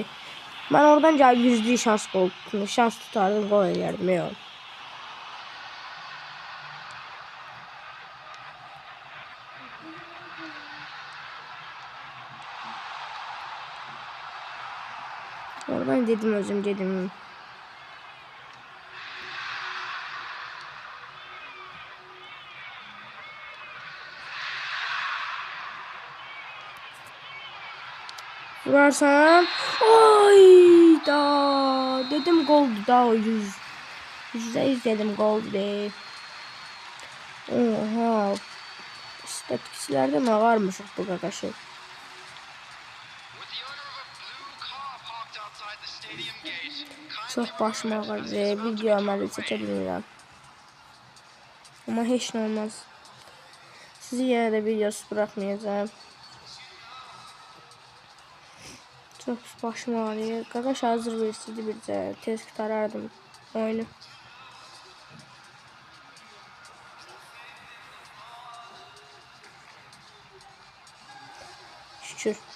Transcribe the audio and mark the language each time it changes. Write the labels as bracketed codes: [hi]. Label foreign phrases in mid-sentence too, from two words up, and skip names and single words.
[az] Mən oradan gəlib %100 şans tutardım, gol edərdim. Yox. Oradan dedim özüm dedim. Vurarsam. Ayda. Dedim goldu da o %100 dedim goldu değil. Oha. [tr] İstatistiklerde mi varmış bu qaqaşı? Çok başıma ağrıdı. [az] Video əməli çəkə bilmirəm. Ama heç nə olmaz. [tr] Sizi yenə də videosuz bırakmayacağım. Çok başım ağrıyor. [az] Qaqaş hazır versiydi bircə. Tez qurtarardım oyunu. Şükür.